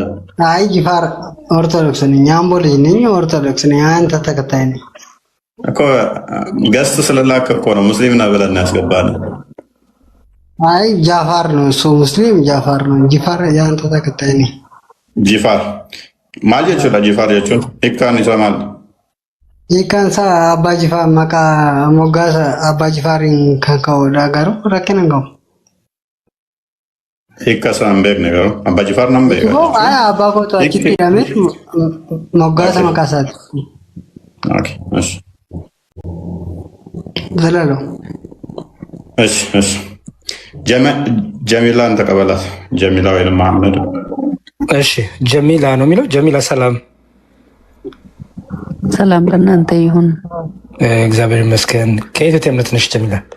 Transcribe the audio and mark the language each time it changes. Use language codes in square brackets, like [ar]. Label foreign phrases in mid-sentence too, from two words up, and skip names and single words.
[am] አይ ጂፋር ኦርቶዶክስ ነኝ። አምቦ ልጅ ነኝ። ኦርቶዶክስ ነኝ። አንተ ተከታይ ነኝ እኮ ገስት ስለላክ እኮ ነው ሙስሊም ነህ ብለና ያስገባን። አይ ጃፋር ነው እሱ ሙስሊም ጃፋር ነው። ጂፋር የአንተ ተከታይ ነኝ። [om] ጂፋር maal jechuudha jifaar jechuun hiikkaan isaa maal? Hiikkaan isaa abbaa jifaar maqaa moggaasa abbaa jifaariin kan ka'udha garuu rakkina hin qabu. Hiikka isaa hin beekne garuu abbaa jifaar nan beeka. Abbaa kootu achitti hidhamee moggaasa maqaa isaati. Zalalo. [am] ጀሚላን ተቀበላት። ጀሚላ ወይም መሐመድ። እሺ ጀሚላ ነው የሚለው። ጀሚላ ሰላም ሰላም ለእናንተ ይሁን። እግዚአብሔር ይመስገን። ከየት እምነት ነሽ ጀሚላ?